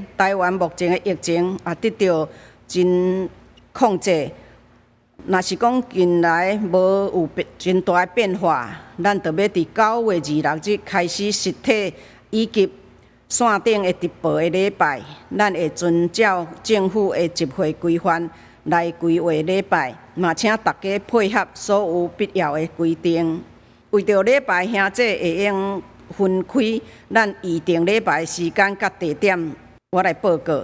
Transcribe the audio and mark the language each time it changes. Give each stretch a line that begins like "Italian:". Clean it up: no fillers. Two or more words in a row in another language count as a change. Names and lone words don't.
Min Nan Chinese: 台湾目前的疫情也得到真控制。若是讲近来无有真大的变化，咱就要伫9月26 日开始实体以及线顶的直播的礼拜，咱会遵照政府的集会规范来规划礼拜。嘛，请大家配合所有必要的规定。为着礼拜兄弟会用分开咱预定礼拜时间甲地点，我来报告。